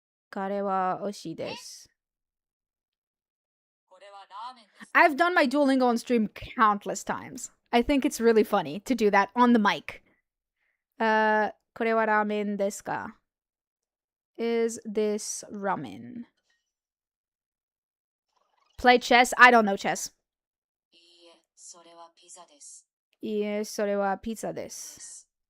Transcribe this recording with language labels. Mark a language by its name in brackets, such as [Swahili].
[Japanese] カレーは美味しいです. これはラーメンです。 [English] I've done my Duolingo on stream countless times. I think it's really funny to do that on the mic. [Japanese] これはラーメンですか? [English] Is this ramen? Play chess? I don't know chess. [Japanese] いいえ、それはピザです。いいえ、それはピザです。